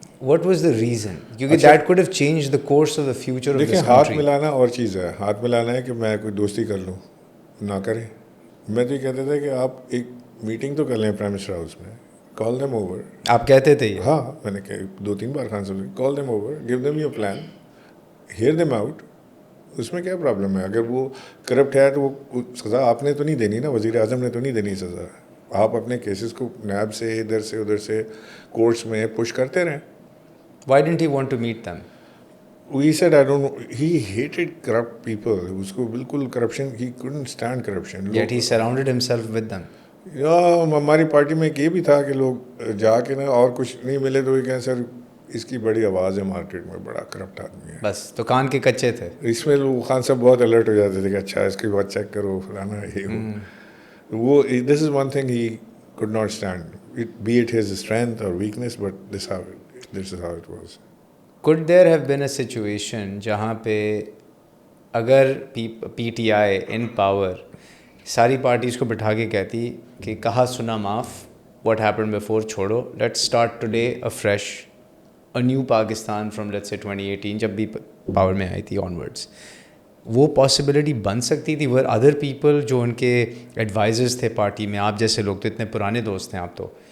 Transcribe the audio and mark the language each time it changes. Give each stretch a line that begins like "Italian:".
English: What was the reason?
Urdu: کیونکہ
English: that could have change the course of the future of
Urdu: دیکھیں،
English: this
Urdu: ہاتھ
English: Country.
Urdu: ملانا اور چیز ہے. ہاتھ ملانا ہے کہ میں کوئی دوستی کر لوں، نہ کریں. میں تو یہ کہتا تھا کہ آپ ایک میٹنگ تو کر لیں پرائم منسٹر ہاؤس میں،
English: Call them over.
Urdu: آپ کہتے تھے یہ؟ ہاں، میں نے 2-3 بار خان صاحب سے
English: Call them over, give them your plan, hear them out.
Urdu: اس میں کیا پرابلم ہے؟ اگر وہ کرپٹ ہے تو وہ سزا آپ نے تو نہیں دینی نا، وزیر اعظم نے تو نہیں دینی سزا. آپ اپنے کیسز کو نیب سے ادھر سے ادھر سے کورٹس میں پش کرتے رہیں.
English: Why didn't he want to meet them? He said, I don't know, he hated corrupt people.
Urdu: اس کو بالکل corruption,
English: he couldn't stand corruption. Yet he surrounded himself with them.
Urdu: یا ہماری پارٹی میں یہ بھی تھا کہ لوگ جا کے نا اور کچھ نہیں ملے تو یہ کہیں سر اس کی بڑی آواز ہے مارکیٹ میں، بڑا کرپٹ آدمی ہے. بس تو کان کے کچے تھے. اس میں لوگ خان صاحب بہت الرٹ ہو جاتے تھے کہ اچھا اس کی بات چیک کرو فلانا یہ وہ.
English: This is one thing he could not stand, be it his strength or weakness, but this is how it was. Could there have been a situation
Urdu: جہاں پہ اگر P T I in power ساری parties کو بٹھا کے کہتی کہ کہا سنا معاف،
English: what happen before
Urdu: چھوڑو،
English: let's start today a fresh, a new Pakistan from let's say
Urdu: 2018 جب بھی پاور میں آئی تھی آنورڈس، وہ پاسبلٹی بن سکتی تھی؟
English: or other people
Urdu: جو ان کے ایڈوائزرز تھے پارٹی میں، آپ جیسے لوگ تو اتنے پرانے دوست ہیں آپ تو،